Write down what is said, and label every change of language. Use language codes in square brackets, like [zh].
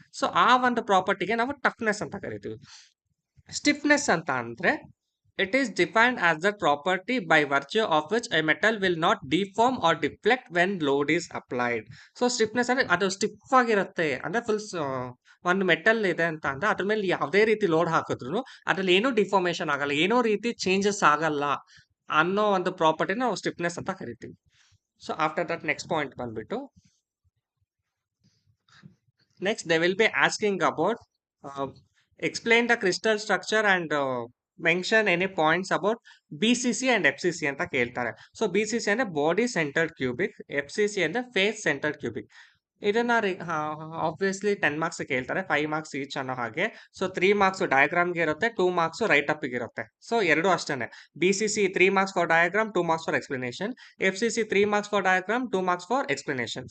[kn] So ಆ ಒಂದು ಪ್ರಾಪರ್ಟಿಗೆ ನಾವು ಟಫ್ನೆಸ್ ಅಂತ ಕರಿತೀವಿ. ಸ್ಟಿಫ್ನೆಸ್ ಅಂತ ಅಂದ್ರೆ [en] It is defined as the property by virtue of which a metal will not deform or deflect when load is applied. [kn] So stiffness ಅಂದ್ರೆ ಅದು ಸ್ಟಿಫ್ ಆಗಿರುತ್ತೆ, ಅಂದ್ರೆ ಫುಲ್ ಒಂದು ಮೆಟಲ್ ಇದೆ ಅಂತ ಅಂದ್ರೆ ಅದ್ರ ಮೇಲೆ ಯಾವುದೇ ರೀತಿ ಲೋಡ್ ಹಾಕಿದ್ರು ಅದ್ರಲ್ಲಿ ಏನೂ ಡಿಫಾರ್ಮೇಶನ್ ಆಗಲ್ಲ, ಏನೋ ರೀತಿ ಚೇಂಜಸ್ ಆಗಲ್ಲ ಅನ್ನೋ ಒಂದು ಪ್ರಾಪರ್ಟಿನ ನಾವು ಸ್ಟಿಫ್ನೆಸ್ ಅಂತ ಕರಿತೀವಿ. [en] so after that next point [kn] ಬಂದ್ಬಿಟ್ಟು, [en] next, they will be asking about explain the crystal structure and mention any points about BCC and FCC [kn] ಅಂತ ಕೇಳ್ತಾರೆ. ಸೊ BCC ಅಂದ್ರೆ ಬಾಡಿ ಸೆಂಟರ್ಡ್ ಕ್ಯೂಬಿಕ್, FCC ಅಂದ್ರೆ ಫೇಸ್ ಸೆಂಟರ್ಡ್ ಕ್ಯೂಬಿಕ್. ಇದನ್ನ obviously 10 marks ಕೇಳ್ತಾರೆ, 5 marks each ಅನ್ನೋ ಹಾಗೆ. So 3 marks ಡಯಾಗ್ರಾಮ್ಗೆ ಇರುತ್ತೆ, 2 marks right up ಇರುತ್ತೆ. ಸೊ ಎರಡು ಅಷ್ಟೇನೆ. [en] BCC 3 marks for diagram, 2 marks for explanation. FCC 3 marks for diagram, 2 marks for explanation.